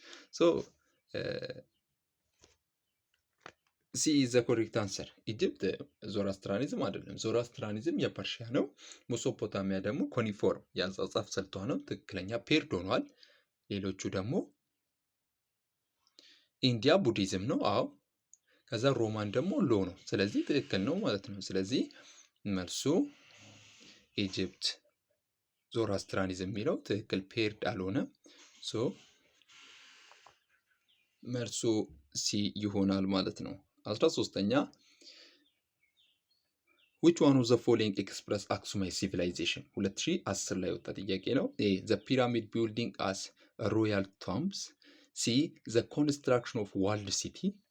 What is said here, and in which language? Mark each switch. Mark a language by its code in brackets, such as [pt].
[en] So C is the correct answer. [am] ኢጅፕት ዞራስትራኒዝም አይደለም። ዞራስትራኒዝም የፐርሺያ ነው። ሜሶፖታሚያ ደግሞ ኮኒፎርም የአጻጻፍ ስልቷ ነው። ትክክለኛ ፔርድ ሆኗል። ሌሎቹ ደግሞ ኢንዲያ ቡዲዝም ነው። አዎ ከዛ ሮማን ደግሞ ሎ ነው። ስለዚህ ትክክል ነው ማለት ነው። ስለዚህ መልሱ ኢጅፕት ዞራስትራኒዝም የሚለው ትክክል ፔርድ አልሆነም። ሶ መልሱ ሲ ይሆናል ማለት ነው። 13ኛ [en] which one of the following express Aksumite civilization? [am] 2010 ላይ ወጣ ጥያቄ ነው። A. [en] The pyramid building as royal tombs. C. The construction of walled city.